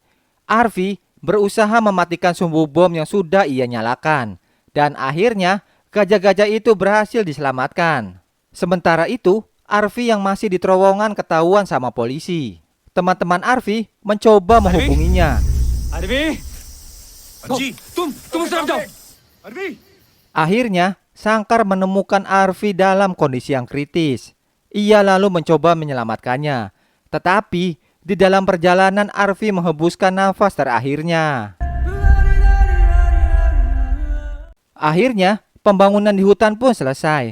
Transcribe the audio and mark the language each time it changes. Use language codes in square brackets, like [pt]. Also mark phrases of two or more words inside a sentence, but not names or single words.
[id] Arfi berusaha mematikan sumbu bom yang sudah ia nyalakan. Dan akhirnya, gajah-gajah itu berhasil diselamatkan. Sementara itu, Arfi yang masih di terowongan ketahuan sama polisi. Teman-teman Arfi mencoba menghubunginya. Arfi! [hi] Ji, तुम उस तरफ जाओ. [id] Arfi! Akhirnya, Sangkar menemukan Arfi dalam kondisi yang kritis. Ia lalu mencoba menyelamatkannya. Tetapi, di dalam perjalanan Arfi menghembuskan nafas terakhirnya. Akhirnya, pembangunan di hutan pun selesai.